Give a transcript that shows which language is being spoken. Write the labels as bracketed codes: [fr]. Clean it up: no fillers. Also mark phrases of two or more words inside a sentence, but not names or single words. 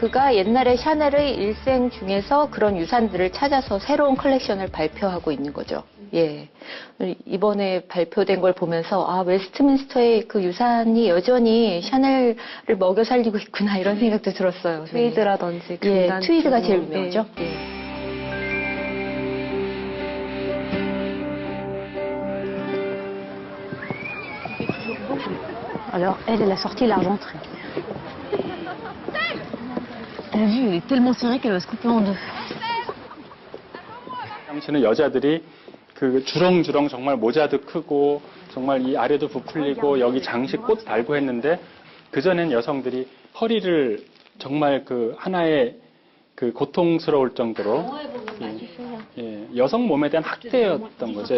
[ko] 그가 옛날에 샤넬의 일생 중에서 그런 유산들을 찾아서 새로운 컬렉션을 발표하고 있는 거죠. 예. 이번에 발표된 걸 보면서, 아, 웨스트민스터의 그 유산이 여전히 샤넬을 먹여 살리고 있구나, 이런 생각도 들었어요. 트위드라든지. 예, 금단 트위드가 제일 네. 유명하죠. [fr] Alors, elle a sorti l'argenterie. T'as vu, elle est tellement serrée qu'elle va se couper en deux. [ko] 당시는 여자들이 그 주렁주렁 정말 모자도 크고 정말 이 아래도 부풀리고 여기 장식 꽃 달고 했는데 그전엔 여성들이 허리를 정말 그 하나의 그 고통스러울 정도로 여성 몸에 대한 학대였던 거죠.